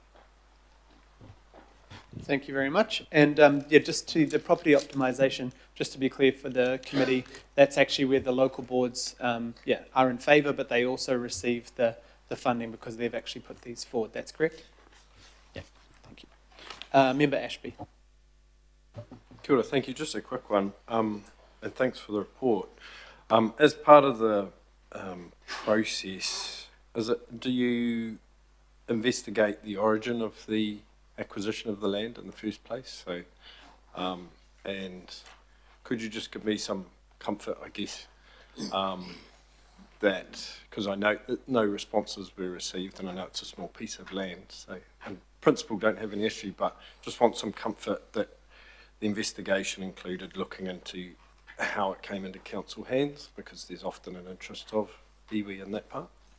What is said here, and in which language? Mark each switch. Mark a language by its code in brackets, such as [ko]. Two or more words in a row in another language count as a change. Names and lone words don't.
[en] Thank you very much. And just to the property optimisation, just to be clear for the committee, that's actually where the local boards are in favour, but they also receive the funding because they've actually put these forward. That's correct? Yeah, thank you. Member Ashby. [mi] Kia ora, [en] thank you. Just a quick one, and thanks for the report. As part of the process, do you investigate the origin of the acquisition of the land in the first place? So, and could you just give me some comfort, I guess, that, because I know that no responses were received and I know it's a small piece of land, so in principle don't have an issue, but just want some comfort that the investigation included looking into how it came into council hands, because there's often an interest of iwi in that part.